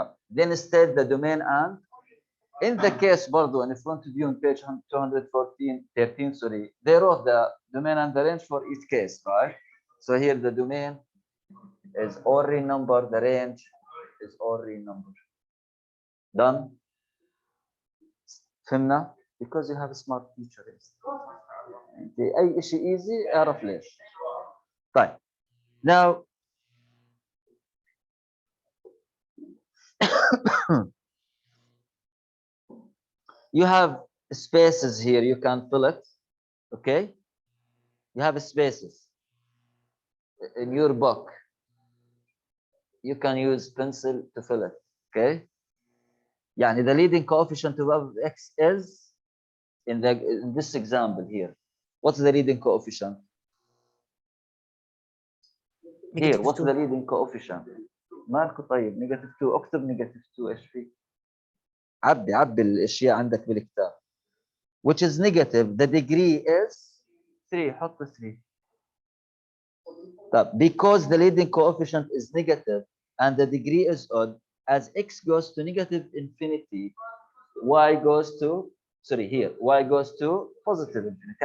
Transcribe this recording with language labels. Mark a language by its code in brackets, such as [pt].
[en] Then state the domain and in the case [ar] برضو [en] in front of you on page 13, sorry, they wrote the domain and the range for each case, right? So here the domain is all real number, the range is all real number. Done? [ar] فهمنا؟ [en] Because you have a smart teacher. [ar] أي شيء [en] easy [ar] اعرف ليش. طيب. [en] Now you have spaces here, you can fill it, okay? You have spaces in your book. You can use pencil to fill it, okay? [ar] يعني [en] the leading coefficient of x is in this example here. What's the leading coefficient? Here, what's the leading coefficient? [ar] مالكو طيب [en] negative 2 [ar] اكتب negative 2 ايش في؟ عبي الاشياء عندك بالكتاب. [en] Which is negative, the degree is 3. [ar] حط 3. طب [en] because the leading coefficient is negative and the degree is odd, as x goes to negative infinity, y goes to, sorry, here, y goes to positive infinity.